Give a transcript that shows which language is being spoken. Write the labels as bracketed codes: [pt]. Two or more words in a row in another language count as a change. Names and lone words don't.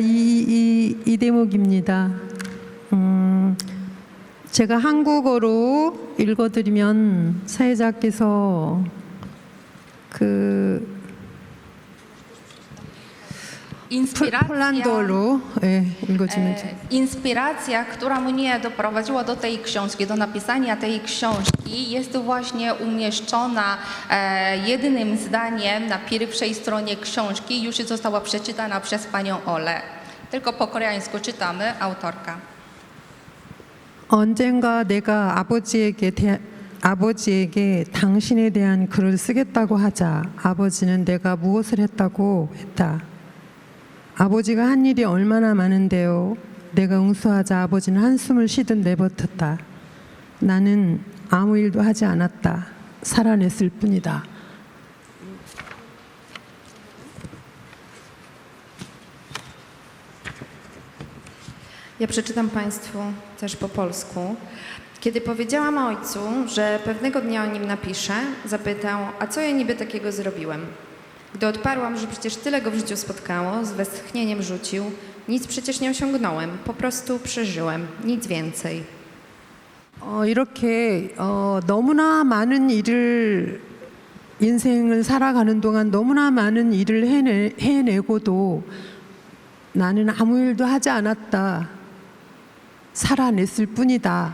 [ko] 이 대목입니다. 제가 한국어로 읽어드리면 사회자께서 폴란드어로 읽어주면 [pl] Inspiracja, która mnie doprowadziła do tej książki, do napisania tej książki, jest właśnie umieszczona jednym zdaniem na pierwszej stronie książki. Już została przeczytana przez panią Olę. Tylko po koreańsku czytamy, autorka. [ko] 언젠가 내가 아버지에게 당신에 대한 글을 쓰겠다고 하자 아버지는 내가 무엇을 했다고 했다. 아버지가 한 일이 얼마나 많은데요. 내가 응수하자 아버지는 한숨을 쉬듯 내뱉었다. 나는 아무 일도 하지 않았다. 살아냈을 뿐이다. [pl] Ja przeczytam Państwu też po polsku. Kiedy powiedziałam ojcu, że pewnego dnia o nim napiszę, zapytał, a co ja niby takiego zrobiłem? Gdy odparłam, że przecież tyle go w życiu spotkało, z westchnieniem rzucił, nic przecież nie osiągnąłem, po prostu przeżyłem, nic więcej. [ko] 이렇게 너무나 많은 일을 인생을 살아가는 동안 너무나 많은 일을 해내고도 나는 아무 일도 하지 않았다. 살아냈을 뿐이다.